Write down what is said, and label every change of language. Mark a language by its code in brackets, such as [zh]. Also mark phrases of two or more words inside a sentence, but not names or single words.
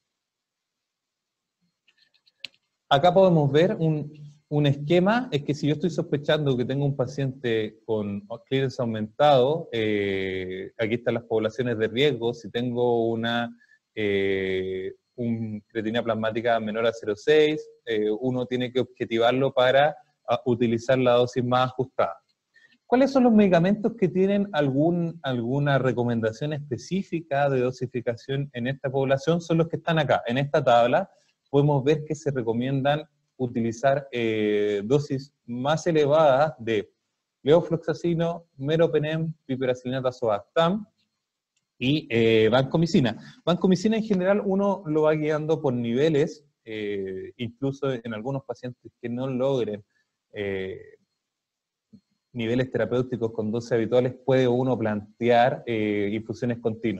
[es] Acá podemos ver un esquema, es que si yo estoy sospechando que tengo un paciente con clearance aumentado, aquí están las poblaciones de riesgo, si tengo una creatinina plasmática menor a 0,6, uno tiene que objetivarlo para utilizar la dosis más ajustada. ¿Cuáles son los medicamentos que tienen alguna recomendación específica de dosificación en esta población? Son los que están acá, en esta tabla. Podemos ver que se recomiendan utilizar dosis más elevadas de levofloxacino, meropenem, piperacillinato azobactam y vancomicina. Vancomicina en general uno lo va guiando por niveles, incluso en algunos pacientes que no logren niveles terapéuticos con dosis habituales, puede uno plantear infusiones continuas.